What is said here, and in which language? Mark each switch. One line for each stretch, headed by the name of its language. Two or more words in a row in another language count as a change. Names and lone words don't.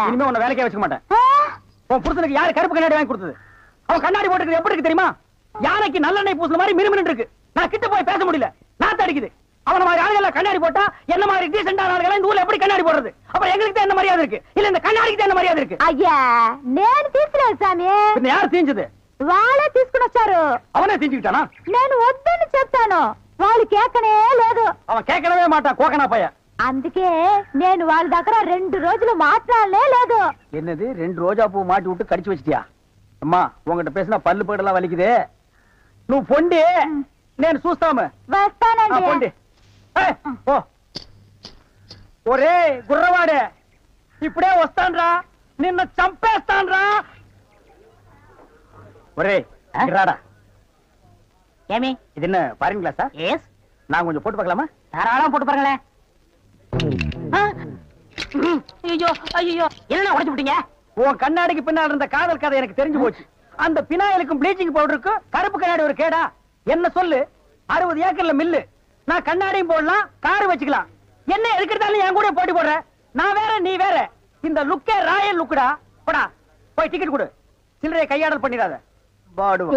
Tamil: இனிமே உன்னை வேலைக்கே வச்சுக்க மாட்டேன் உன் புருஷனுக்கு யாரு கருப்பு கண்ணாடி வாங்கி கொடுத்தது அவன் கண்ணாடி போட்டுக்கிறது எப்படி இருக்கு தெரியுமா யானைக்கு நல்லெண்ணெய் பூசுன மாதிரி மிருமின்னு இருக்கு நான் கிட்ட போய் பேச முடியல நாத்து அடிக்குது அவன மாதிரி ஆளுகளை கண்ணாடி போட்டா என்ன மாதிரி டீசென்டான ஆளுகளை இந்த ஊர்ல எப்படி கண்ணாடி போடுறது அப்புறம் எங்களுக்கு தான் என்ன மரியாதை இருக்கு இல்ல இந்த கண்ணாடிக்கு தான் என்ன மரியாதை இருக்கு
Telugu: అయ్యా నేను తీసుకోలేదు సామి
Tamil: பின்ன யார் தீஞ்சது
Telugu: వాళ్ళే తీసుకుని వచ్చారు
Tamil: அவனே தீஞ்சுக்கிட்டானா
Telugu: నేను వద్దని చెప్తాను వాళ్ళు కేకనే లేదు
Tamil: அவன் கேட்கவே மாட்டான் கோக்கனா பையன்
Telugu: అందుకే నేను వాళ్ళ దగ్గర 2 రోజులు మాట్లాడలే లేదు
Tamil: என்னது 2 ரோஜா பூ மாட்டி விட்டு கடிச்சு வச்சிட்டியா அம்மா உங்ககிட்ட பேசினா பல்லு பேடெல்லாம் வலிக்குது
Telugu: నువ్వు పొండి నేను చూస్తాము వస్తానండి పొండి ఓ ఒరే గుర్రవాడే ఇప్పుడే వస్తాన్రా నిన్న చంపేస్తాన్రా ఒరే రాడా ஏமி
Tamil: இது என்ன பாருங்க கிளாஸா எஸ் நான் கொஞ்சம் போட்டு பார்க்கலாமா தாராளமா போட்டு பாருங்களேன் ஐயோ ஐயோ என்ன உடைச்சு விட்டீங்க உன் கண்ணாடிக்கு பின்னால் இருந்த காதல் கதை எனக்கு தெரிஞ்சு போச்சு அந்த பினாயிலுக்கும் ப்ளீச்சிங் பவுடருக்கும் கருப்பு கண்ணாடி ஒரு கேடா என்ன சொல்லு 60 ஏக்கர்ல மில்லு நான் கண்ணாடியும் போடலாம் காரு வச்சுக்கலாம் என்ன எதுக்கிறதாலும் என் கூட போட்டி போடுற நான் வேற நீ வேற இந்த லுக்கே ராயல் லுக்குடா போடா போய் டிக்கெட் கொடு சில்லறைய கையாடல் பண்ணிடாத பாடுவா